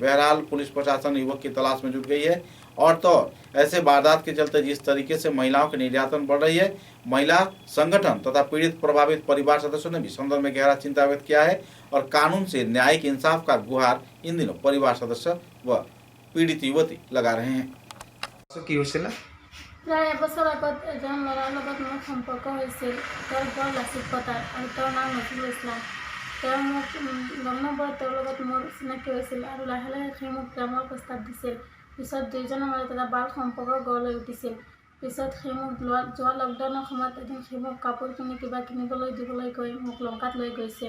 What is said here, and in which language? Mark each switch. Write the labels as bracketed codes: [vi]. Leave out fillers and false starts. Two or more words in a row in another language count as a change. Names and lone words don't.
[hi] बहरहाल पुलिस प्रशासन युवक की तलाश में जुट गई है और तो ऐसे वारदात के चलते जिस तरीके से महिलाओं के निर्यातन बढ़ रही है, महिला संगठन तथा पीड़ित प्रभावित परिवार सदस्यों ने भी संदर्भ में गहरा चिंता व्यक्त किया है और कानून से न्यायिक इंसाफ का गुहार इन दिनों परिवार सदस्य व पीड़ित युवती लगा रहे हैं। [as] প্ৰায় এবছৰ আগত এজন ল'ৰাৰ লগত মোৰ সম্পৰ্ক হৈছিল। তেওঁৰ ঘৰ লাচিত পথাৰ আৰু তেওঁৰ নাম নজৰুল ইছলাম। তেওঁ মোক গম নাপায় তেওঁৰ লগত মোৰ চিনাকি হৈছিল আৰু লাহে লাহে সি মোক প্ৰেমৰ প্ৰস্তাৱ দিছিল। পিছত দুয়োজনৰ মাজত এটা বাল সম্পৰ্ক গঢ় লৈ উঠিছিল। পিছত সি মোক যোৱা লকডাউনৰ সময়ত এদিন সি মোক কাপোৰ কিনি কিবা কিনিবলৈ দিবলৈ গৈ মোক লংকাত লৈ গৈছিল।